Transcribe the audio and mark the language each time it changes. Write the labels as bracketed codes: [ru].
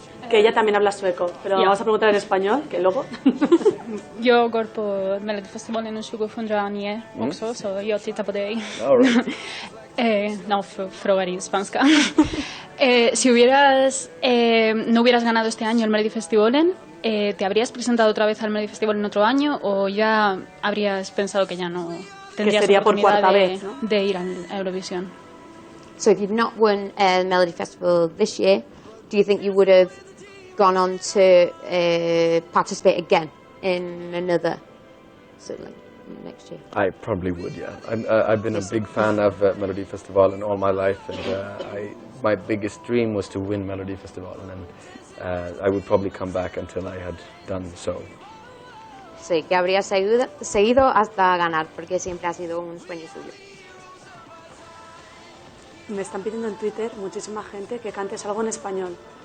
[es] Que ella también habla sueco, pero vamos a preguntar en español, que luego... [sv] Jag går på Melodifestivalen 2009 också, så jag tittar på dig. No, frågar i spanska. [es] Si no hubieras ganado este año el Melodifestivalen, ¿te habrías presentado otra vez al Melodifestivalen en otro año o ya habrías pensado que ya no tendrías sería por oportunidad cuarta vez, ¿no? de ir a Eurovisión? [en] So if you've not won a Melody Festival this year, do you think you would have gone on to participate again in another, so like next year? I probably would, yeah. I've been a big fan of Melody Festival in all my life, and my biggest dream was to win Melody Festival, and I would probably come back until I had done so. [es] Sí, que habría seguido hasta ganar, porque siempre ha sido un sueño suyo. Me están pidiendo en Twitter muchísima gente que cantes algo en español.